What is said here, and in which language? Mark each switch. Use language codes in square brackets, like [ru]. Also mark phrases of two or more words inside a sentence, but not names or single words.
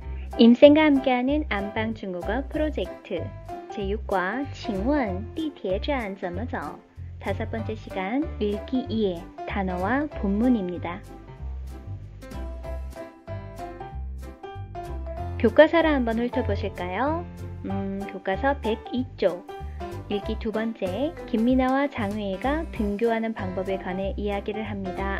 [ko] 임쌤과 함께하는 안방 중국어 프로젝트 제6과 [zh] 请问地铁站怎么走? [ko] 다섯 번째 시간 읽기 2의 단어와 본문입니다. 교과서를 한번 훑어보실까요? 교과서 102쪽 읽기 두 번째 김미나와 장회희가 등교하는 방법에 관해 이야기를 합니다.